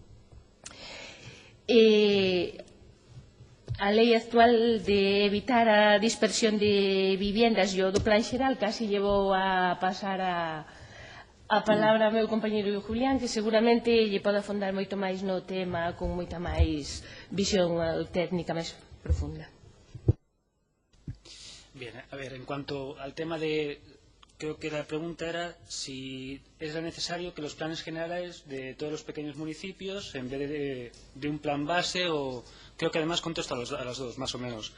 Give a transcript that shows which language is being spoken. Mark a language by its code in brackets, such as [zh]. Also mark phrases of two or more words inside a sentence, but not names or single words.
[gl] A lei actual de evitar a dispersión de viviendas e o do plan xeral casi llevou a pasar a palabra ao meu compañeiro Julián, que seguramente lle pode afondar moito máis no tema con moita máis visión técnica máis profunda. [es] Bien, a ver, en cuanto al tema de... Creo que la pregunta era si era necesario que los planes generales de todos los pequeños municipios, en vez de un plan base, o creo que además contesto a las dos, más o menos.